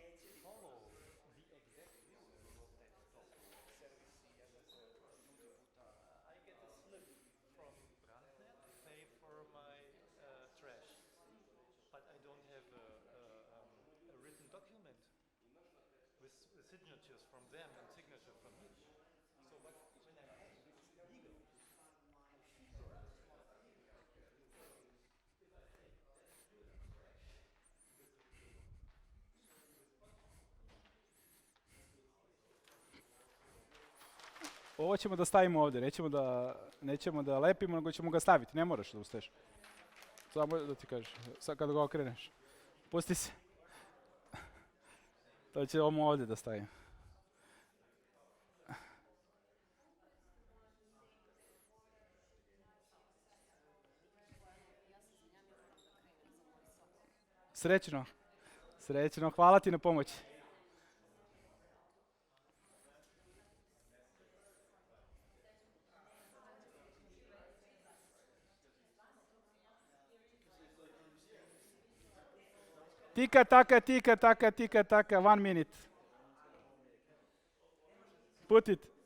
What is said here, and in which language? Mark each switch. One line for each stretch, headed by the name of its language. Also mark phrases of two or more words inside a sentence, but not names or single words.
English: I get a slip from Brandnet to pay for my trash, but I don't have a written document with signatures from them and signature from me. So what when I pay, this is legal.
Serbian: Ovo ćemo da stavimo ovdje, nećemo da lepimo, nego ćemo ga staviti, ne moraš da ustaješ. Samo da ti kažeš, sad kad ga okreneš. Pusti se. To ćemo ovdje da stavimo. Srećno. Srećno, hvala ti na pomoći. Tika taka, tika taka, tika taka, 1 minute.
English: Put it.